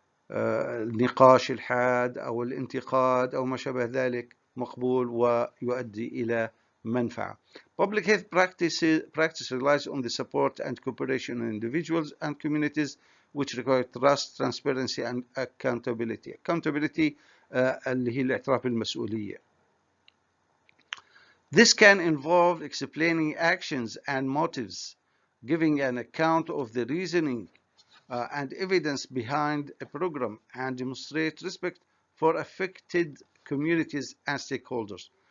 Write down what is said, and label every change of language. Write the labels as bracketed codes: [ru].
[ar] النقاش الحاد أو الانتقاد أو ما شابه ذلك مقبول ويؤدي إلى منفعة. [en] Public health practice relies on the support and cooperation of individuals and communities which require trust, transparency and accountability. [ar] Accountability اللي هي الاعتراف بالمسؤولية. [en] This can involve explaining actions and motives, giving an account of the reasoning and evidence behind a program, and demonstrate respect for affected communities and stakeholders.